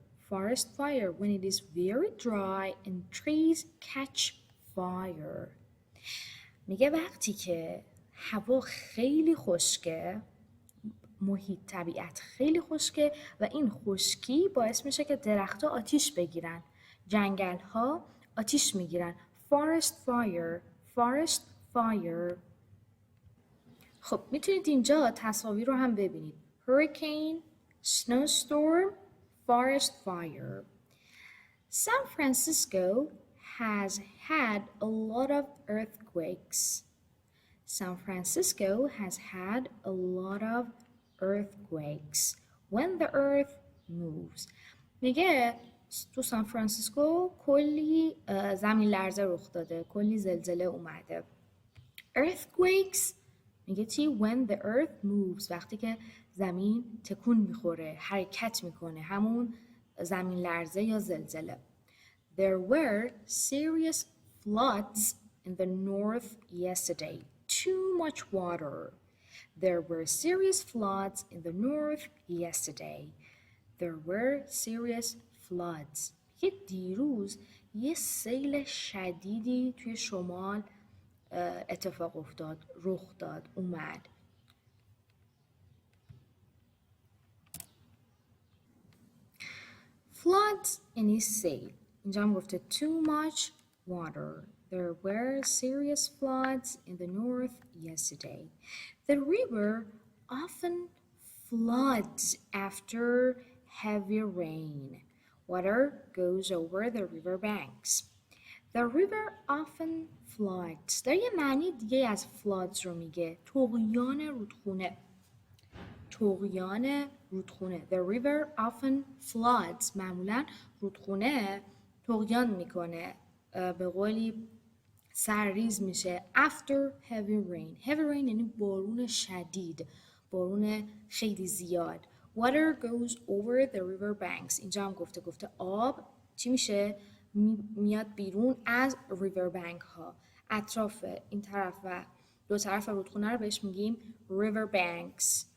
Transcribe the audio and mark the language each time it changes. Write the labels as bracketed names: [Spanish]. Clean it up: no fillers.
[English] Forest fire when it is very dry and trees catch fire. [Persian] میگه وقتی که هوا خیلی خشکه، محیط طبیعت خیلی خشکه و این خشکی باعث میشه که درخت‌ها آتیش بگیرن، جنگل‌ها آتیش میگیرن. [English] forest fire. [Persian] خب میتونید اینجا تصاویر رو هم ببینید. [English] hurricane, snowstorm, forest fire. San Francisco has had a lot of earthquakes. San Francisco has had a lot of earthquakes when the earth moves. [Persian] میگه تو سان فرانسیسکو کلی زمین لرزه رخ داده، کلی زلزله اومده. Earthquakes میگه چی؟ [English] When the earth moves، [Persian] وقتی که زمین تکون میخوره، حرکت میکنه، همون زمین لرزه یا زلزله. [English] There were serious floods in the north yesterday. Too much water. There were serious floods in the north yesterday. There were serious floods. [Persian] یه دیروز یه سیل شدیدی توی شمال اتفاق افتاد، رخ داد، اومد. Floods یعنی سیل. اینجا هم گفته [English] too much water. There were serious floods in the north yesterday. The river often floods after heavy rain. Water goes over the river banks. The river often floods. [Persian] در یه معنی دیگه از floods رو میگه طغیان رودخونه. [English] The river often floods. [Persian] معمولا رودخونه طغیان میکنه، به قولی سرریز میشه. [English] After heavy rain. [Persian] Heavy rain یعنی بارون شدید، بارون خیلی زیاد. [English] Water goes over the river banks. [Persian] اینجا هم گفته آب چی میشه؟ میاد بیرون از river bank ها. اطراف این طرف و دو طرف رودخونه رو بهش میگیم river banks.